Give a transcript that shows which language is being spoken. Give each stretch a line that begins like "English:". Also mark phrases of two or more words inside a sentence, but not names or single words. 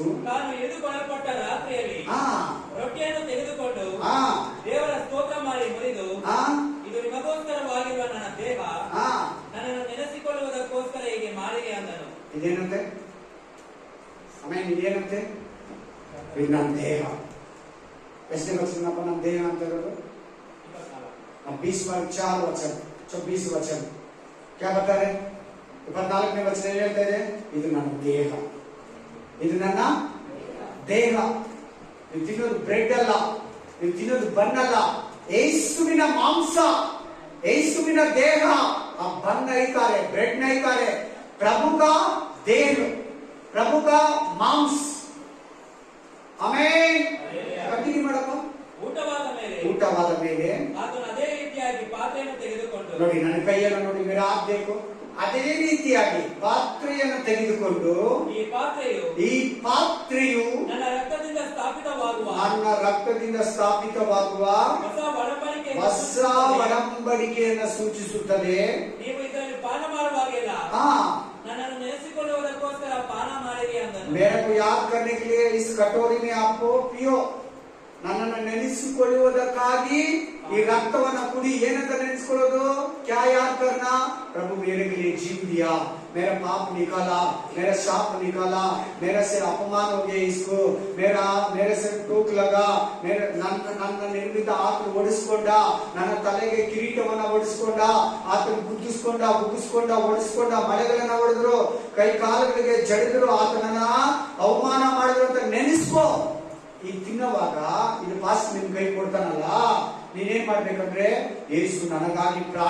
Kannada: ತಾನು ಎದುರುಗೊಳ್ಳಲ್ಪಟ್ಟ ರಾತ್ರಿಯಲ್ಲಿ ರೊಟ್ಟಿಯನ್ನು ತೆಗೆದುಕೊಂಡು ದೇವರ ಸ್ತೋತ್ರ ಮಾಡಿ ಮುರಿದು, ಇದು ನಿಮಗೋಸ್ಕರವಾಗಿರುವ ನನ್ನ ದೇಹ, ನನ್ನನ್ನು ನೆನೆಸಿಕೊಳ್ಳುವುದಕ್ಕೋಸ್ಕರ ಹೀಗೆ ಮಾಡಿದೆ ಅಂದನು. ಇದೇನಂತೆ? ಆಮೇಲೆ ಇದೇನಂತೆ? ಇದು ನನ್ನ ದೇಹ. ಎಷ್ಟನೇ ವಚನಪ್ಪ ನಮ್ಮ ದೇಹ ಅಂತ ಇರೋದು? 24 ವಚನ 24 ವಚನ.
Hindi: क्या बता रहे?
Kannada: 24ನೇ ವಚನ ಹೇಳ್ತಾ ಇದೆ, ಇದು ನನ್ನ ದೇಹ, ಇದು ನನ್ನ ದೇಹ. ನೀವು ತಿನ್ನೋದು ಬ್ರೆಡ್ ಅಲ್ಲ, ನೀವು ತಿನ್ನೋದು ಬನ್ ಅಲ್ಲ, ಯೇಸುವಿನ ಮಾಂಸ, ಯೇಸುವಿನ ದೇಹ.
Hindi: आ बन नईं का रे, ब्रेड नईं का रे, प्रभु का देह, प्रभु का मांस.
Kannada: ಆಮೆನ್. ಕಂಟಿನ್ಯೂ ಮಾಡಪ್ಪ. ಊಟವಾದ ಮೇಲೆ ಆತನು ಅದೇ ರೀತಿಯಾಗಿ ಪಾತ್ರೆಯನ್ನು ತೆಗೆದುಕೊಂಡು, ನೋಡಿ ನನ್ನ ಕೈಯನ್ನು ನೋಡಿ,
Hindi: मेरा हात देखो,
Kannada: ಅದೇ ರೀತಿಯಾಗಿ ಪಾತ್ರೆಯನ್ನು ತೆಗೆದುಕೊಂಡು, ಈ ಪಾತ್ರೆಯು ನನ್ನ ರಕ್ತದಿಂದ ಸ್ಥಾಪಿತವಾಗುವ ಹೊಸ ಒಡಂಬಡಿಕೆಯನ್ನು ಸೂಚಿಸುತ್ತದೆ. ನೀವು ಇದರಲ್ಲಿ ಪಾನ ಮಾಡುವಾಗೆಲ್ಲ ನನ್ನನ್ನು ನೆನೆಸಿಕೊಳ್ಳುವುದಕ್ಕೋಸ್ಕರ ಪಾನ ಮಾಡಿರಿ ಅಂದನು.
Hindi: मेरे को याद करने के लिए इस कटोरी में आपको पियो.
Kannada: ನನ್ನನ್ನು ನೆನೆಸಿಕೊಳ್ಳುವುದಕ್ಕಾಗಿ ಈ ರಕ್ತವನ್ನ ಕುಡಿ. ಏನಂತ ನೆನೆಸಿಕೊಳ್ಳೋದು?
Hindi: क्या याद करना? प्रभु मेरे लिए जीव दिया, मेरा पाप निकाला, मेरा शाप निकाला, मेरे से अपमान हो गया, इसको मेरे से टोक लगा,
Kannada: ನನ್ನ ನಿರ್ಮಿತ ಆತನು ಓಡಿಸ್ಕೊಂಡ, ನನ್ನ ತಲೆಗೆ ಕಿರೀಟವನ್ನ ಓಡಿಸ್ಕೊಂಡ, ಆತನು ಬುಗ್ಗಿಸ್ಕೊಂಡ ಓಡಿಸ್ಕೊಂಡ, ಮಳೆಗಳನ್ನ ಹೊಡೆದ್ರು, ಕೈ ಕಾಲುಗಳಿಗೆ ಜಡಿದ್ರು, ಆತನನ್ನ ಅವಮಾನ ಮಾಡಿದ್ರು ಅಂತ ನೆನೆಸ್ಕೋ. ಈ ತಿನ್ನವಾಗ ಇದು ಪಾಸ್ ನಿಮ್ ಕೈ ಕೊಡ್ತಾನಲ್ಲ, ನೀನೇನ್ ಮಾಡ್ಬೇಕಂದ್ರೆ, ಯೇಸು ನನಗಾಗಿ ಪ್ರಾಣ